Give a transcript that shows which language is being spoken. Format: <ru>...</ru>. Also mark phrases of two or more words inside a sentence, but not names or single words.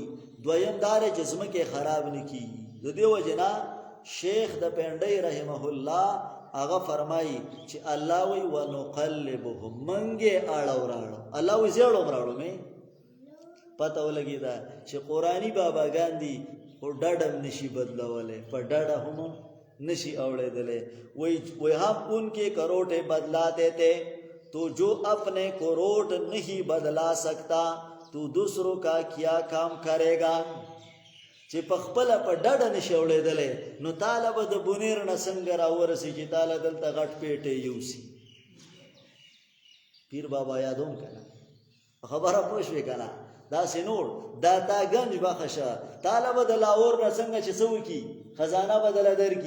<ps>دویم دا دی چې ځمکې خراب نه کېږي. د دې وجې نه شیخ د پنډۍ رحمه الله هغه فرمایي چې الله وی ونقلبهم، منګې اړو راړو. الله وی زه اړوم راوړم. پته ولګېده چې قرآني باباګان دي خو ډډم نشي بدلولی، په ډډه هم نشي اوړېدلی.</ps> <ur>وی هم ان کے کروٹے بدلاتے تھے تو جو اپنے کروٹ نہیں بدلا سکتا تو دوسروں کا کیا کام کرے گا.</ur> <ps>چې په خپله په ډډه نشي اوړېدلی نو تاله به د بونیر نه څنګه راورسي چې تاله دلته غټ پیټی یوسي. پیر بابا یادوم که نه؟ خبره پوه شوې که نه؟ داسې نور دا تا گنج بخشه، تاله به د لاهور نه څنګه چې څه وکړي، خزانه به دله درکړي.</ps>